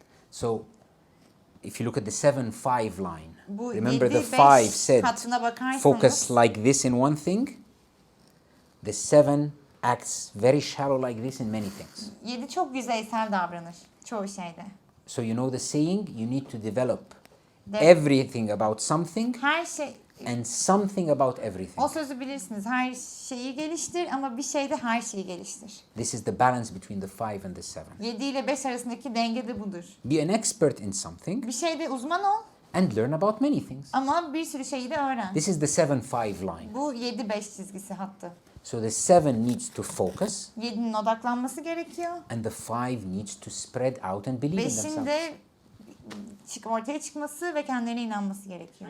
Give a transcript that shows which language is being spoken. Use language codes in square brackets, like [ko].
[en] So if you look at the 7-5 line, [tr] Bu [en] remember the 7-5 5 said [tr] hattına bakarsanız [en] focus like this in one thing. The 7 acts very shallow like this in many things. [tr] 7 çok yüzeysel davranır çoğu şeyde. [en] So you know the saying, you need to develop De- everything about something [tr] Her şey, [en] and something about everything. [tr] o sözü bilirsiniz. Her şeyi geliştir ama bir şeyde her şeyi geliştir. [en] This is the balance between the 5 and the 7. [tr] 7 ile 5 arasındaki denge de budur. [en] Be an expert in something [tr] Bir şeyde uzman ol [en] and learn about many things. [tr] ama bir sürü şeyi de öğren. [en] This is the 7-5 line. [tr] Bu 7-5 çizgisi hattı. [en] So the 7 needs to focus [tr] 7'nin odaklanması gerekiyor. [en] and the 5 needs to spread out and believe in [tr] 5'in [en] themselves. [tr] de ortaya çıkması ve kendilerine inanması gerekiyor.